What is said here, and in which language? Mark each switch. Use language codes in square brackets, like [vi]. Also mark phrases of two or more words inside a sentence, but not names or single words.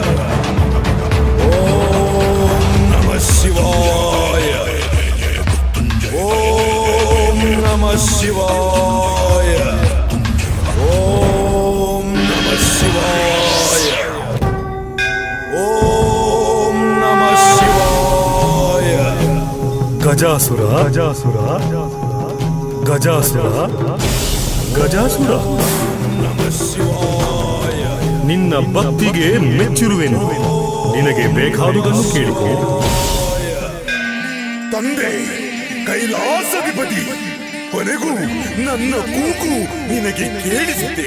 [sa] ಓಂ ನಮಃ ಶಿವಾಯ. ಓಂ ನಮಃ ಶಿವಾಯ. ಓಂ ನಮಃ ಶಿವಾಯ. ಓಂ ನಮಃ ಶಿವಾಯ. ಗಜಾಸುರ ಗಜಾಸುರ ಗಜಾಸುರ ಗಜಾಸುರ, ನಮಃ ಶಿವಾಯ. [kn] ನಿನ್ನ ಭಕ್ತಿಗೆ ಮೆಚ್ಚಿರುವೆನು. ನಿನಗೆ ಬೇಕಾದುದನ್ನು ಕೇಳಿಕೋ. ತಂದೆ ಕೈಲಾಸಧಿಪತಿ, ಕೊನೆಗೂ ನನ್ನ ಕೂಗು ನಿನಗೆ ಕೇಳಿಸಿದೆ.